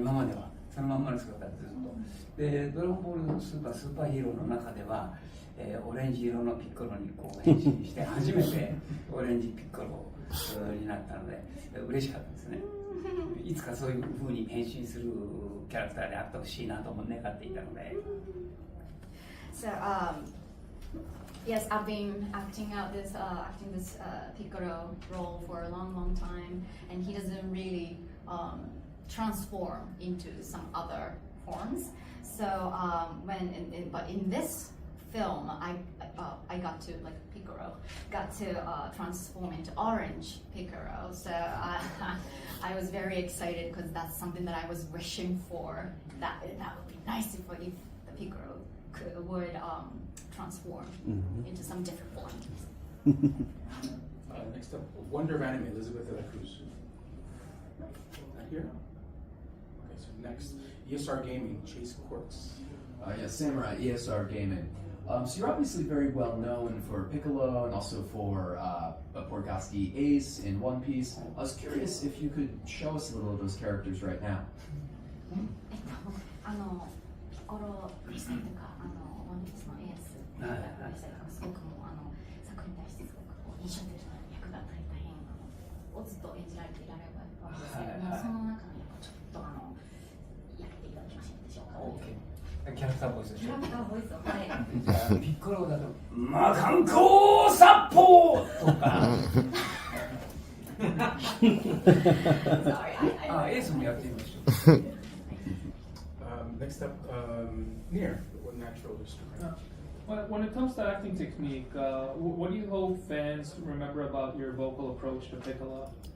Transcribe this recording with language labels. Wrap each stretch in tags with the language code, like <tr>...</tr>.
<ja>今まではそのまんまの姿でずっと。で、ドラゴンボールスーパーヒーローの中では、オレンジ色のピッコロにこう変身して初めてオレンジピッコロになったので嬉しかったですね。いつかそういう風に変身するキャラクターであってほしいなとも願っていたので。</ja> <en>So yes, I've been acting this Piccolo role for a long time, and he doesn't really transform into some other forms. So but in this film, I got to, like Piccolo, got to transform into orange Piccolo. So I was very excited because that's something that I was wishing for. That would be nice if the Piccolo would transform into some different forms. Next up, Wonder of Anime, Elizabeth de la Cruz. Not here? Okay, so next, ESR Gaming, Chase Quartz. Yes, Samurai, ESR Gaming. So you're obviously very well known for Piccolo and also for Borgosky Ace in One Piece. I was curious if you could show us a little of those characters right now.</en> <ja>ピコロでしたりとか、ワンピースのエースでしたりとか、すごくもう作品に対してすごく印象的な役が大変をずっと演じられていられるわけですけれども、その中の役をちょっとやっていただけませんでしょうか。キャラクターボイスでしょ。キャラクターボイスを、はい。じゃあピッコロだと魔漢光殺法とか。エースもやってみましょう。</ja> <en>Next up, Near, what natural history. When it comes to acting technique, what do you hope fans remember about your vocal approach to Piccolo?</en>